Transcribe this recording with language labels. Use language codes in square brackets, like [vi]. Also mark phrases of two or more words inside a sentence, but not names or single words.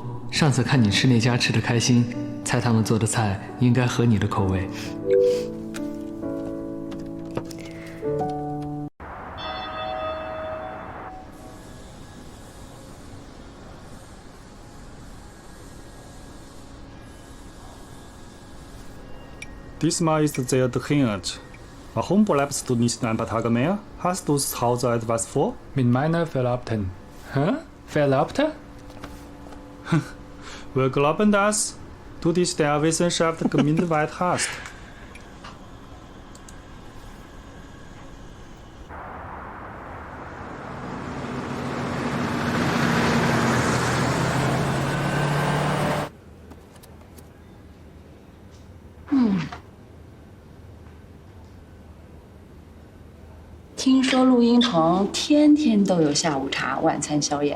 [zh] 上次看你吃那家吃得开心，猜他们做的菜应该合你的口味。 [de] Diesmal ist sehr dringend. Warum bleibst du nicht ein paar Tage mehr? Hast du zu Hause etwas vor? Mit meiner Verlobten. Hä? Verlobte? Wir glauben, dass du dich der Wissenschaft gewidmet hast. [zh] 嗯。听说录音棚天天都有下午茶、晚餐、宵夜啊。